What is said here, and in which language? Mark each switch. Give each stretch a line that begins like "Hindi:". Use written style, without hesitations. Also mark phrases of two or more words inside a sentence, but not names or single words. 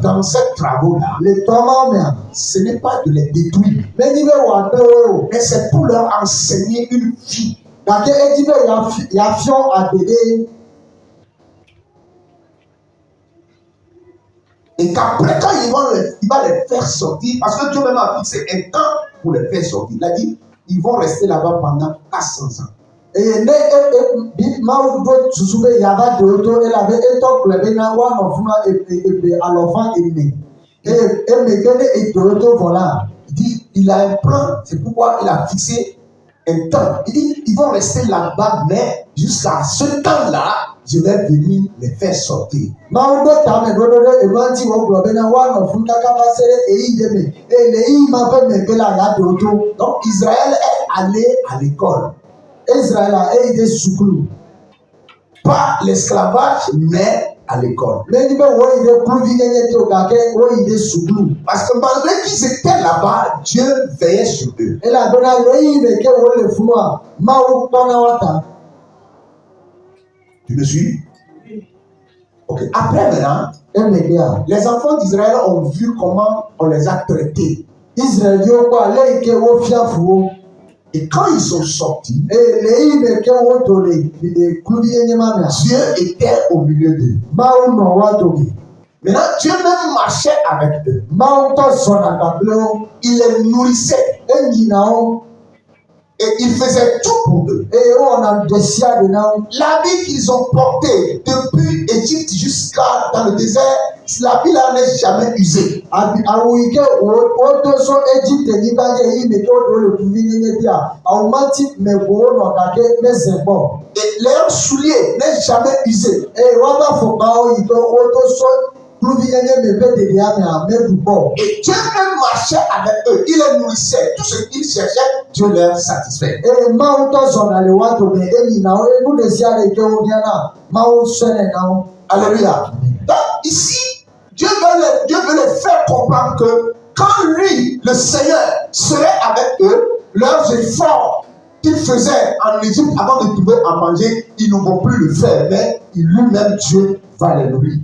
French: dans ces travaux-là,
Ewe: le tɔmawo mea
French: ce n'est pas de les détruire,
Ewe: menyi be wòaɖe wo o.
French: mais c'est pour leur enseigner une vie.
Ewe: Gake edzi be yeafiɔ agbede.
French: Et qu'après, quand il va les faire sortir, parce que Dieu même a fixé un temps pour les faire sortir. Il a dit, ils vont rester là-bas pendant 400 ans.
Ewe: Eye ne Mawu ɖo susu be yeava ɖe wo to elabe etɔ gblɔe be na woanɔ funa ebe alɔfa ene. Eye emegbe ne eɖe wo to vɔ la.
French: Il dit, il a un plan, c'est pourquoi il a fixé un temps. Il dit, ils vont rester là-bas, mais jusqu'à ce temps-là, je vais venir les faire sortir.
Ewe: Mawu ɖo tame ɖoɖo ɖe enuanti wògblɔ bena woanɔ fu kaka va se ɖe eyi ɖe me eye le eyi ma ƒe megbe la yeaɖe wo to.
French: Donc Israël est allé à l'école.
Ewe: Israël eyi ɖe sukulu.
French: Pas l'esclavage, mais à l'école.
Ewe: Menyi be woyi ɖe kluvi nyenye to gake woyi ɖe sukulu.
French: Parce que malgré qu'ils étaient là-bas, Dieu veillait sur eux.
Ewe: Elabena le eyi me ke wole funua Mawu kpɔna wo ta.
French: Tu me suis? Ok. Après maintenant,
Ewe: Emegbea
French: les enfants d'Israël ont vu comment on les a traités.
Ewe: Israelviwo kpɔ ale yi ke wofia fu wo.
French: Et quand ils sont sortis,
Ewe: Eye le eyi me ke wodo le kluvi nyenye ma mea,
French: Dieu était au milieu d'eux.
Ewe: Mawu nɔ woa dome.
French: Maintenant, Dieu même marchait avec eux.
Ewe: Mawu ŋutɔ zɔna kpakple wo.
French: Il les nourrissait
Ewe: Enyina wo
French: et il faisait tout pour eux.
Ewe: eye wowɔna ɖe sia ɖe na wo.
French: L'habit qu'ils ont porté depuis Égypte jusqu'à dans le désert, l'habit là n'est jamais usé.
Ewe: Awu yi ke wodo so Egypte nyigba dzi eyi me ke woɖo le kluvi nyenye bia awu ma ti me ko wonɔ gake meze gbɔ.
French: Et leurs souliers n'est jamais usé.
Ewe: Eye woabe afɔkpawo yi ke wodo so kluvi nyenye me ƒe ɖeɖia mea meɖu gbɔ.
French: Et Dieu même marchait avec eux. Il les nourrissait. Tout ce qu'ils cherchaient, Dieu leur satisfait.
Ewe: Eye Mawu tɔ zɔna le woa dome eyina wo eye nu ɖe sia ɖe yi ke wobiana Mawu sɔnɛ na wo.
French: Alléluia. Donc ici, Dieu veut les faire comprendre que quand lui, le Seigneur, serait avec eux, leurs efforts qu'ils faisaient en Égypte avant de trouver à manger, ils ne vont plus le faire. Mais lui-même, Dieu va les nourrir.